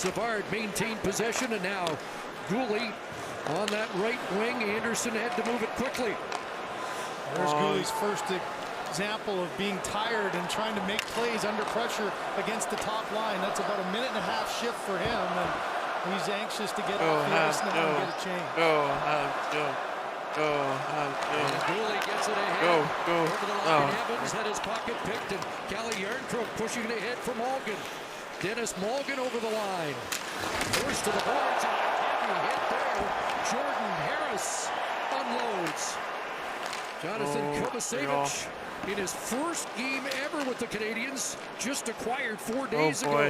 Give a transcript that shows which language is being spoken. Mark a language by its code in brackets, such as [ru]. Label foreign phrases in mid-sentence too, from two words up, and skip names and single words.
[en] David Savard maintained possession, and now Gooley On that right wing, Anderson had to move it quickly. There's Gooley's first example of being tired and trying to make plays under pressure against the top line. That's about a minute and a half shift for him, and he's anxious to get off the ice now and get a change. Go, Habs, go. Go, Habs, go. Gooley gets it ahead. Go. Over the line, Evans had his pocket picked, and Calle Jarnkrok pushing it ahead for Malgin. Dennis Malgin over the line. First to the boards, and a heavy hit there. Jordan Harris unloads. Jonathan Kovacevic, in his first game ever with the Canadiens, just acquired 4 days ago.